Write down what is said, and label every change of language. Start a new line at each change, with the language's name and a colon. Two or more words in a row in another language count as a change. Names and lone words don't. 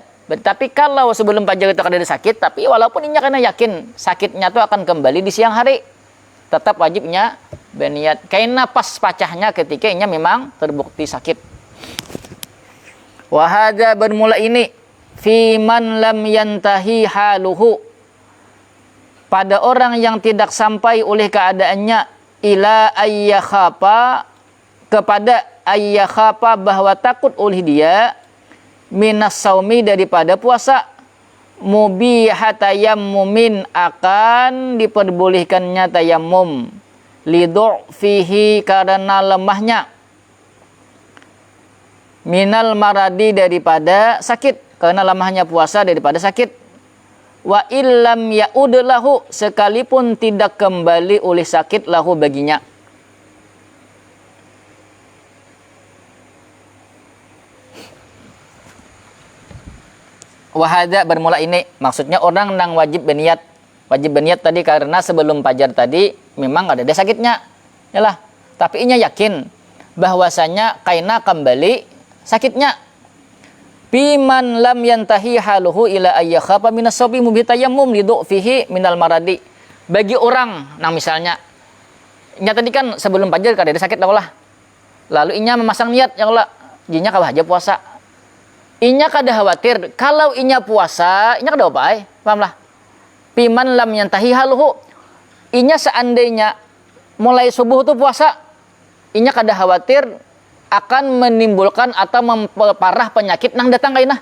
Banjar: Tapi kalau sebelum fajar itu kada ada sakit, tapi walaupun inya kena yakin sakitnya itu akan kembali di siang hari, tetap wajibnya berniat. Karena pas pacahnya ketika inya memang terbukti sakit.
Arabic: وهذا
Banjar: bermula ini
Arabic: فيمن لم ينته حاله,
Banjar: pada orang yang tidak sampai oleh keadaannya,
Arabic: إلى أن يخاف,
Banjar: kepada ayyakhapa bahwa takut oleh dia,
Arabic: من الصوم,
Banjar: daripada puasa, mubihatayammumin, akan diperbolehkannya tayammum, lidu'fihi, karena lemahnya,
Arabic: من المرض,
Banjar: daripada sakit, karena lemahnya puasa daripada sakit.
Arabic: وإن لم يعد له,
Banjar: sekalipun tidak kembali oleh sakit lahu baginya. Wahada bermula ini, maksudnya orang nang wajib berniat tadi karena sebelum fajar tadi memang ada sakitnya, yalah, tapi inya yakin bahwasanya kaina kembali sakitnya.
Arabic: بمن لم ينته حاله إلى أن يخاف من الصوم مبيح التيمم لضعفه من المرض,
Banjar: bagi orang nang misalnya inya tadi kan sebelum fajar kada ada sakit lah, lalu inya memasang niat, ya Allah jinya ka bahagia puasa, inya kada khawatir kalau inya puasa inya kada apa paham lah.
Arabic: فيمن لم ينته حاله,
Banjar: inya seandainya mulai subuh tu puasa, inya kada khawatir akan menimbulkan atau memperparah penyakit nang datang kaina.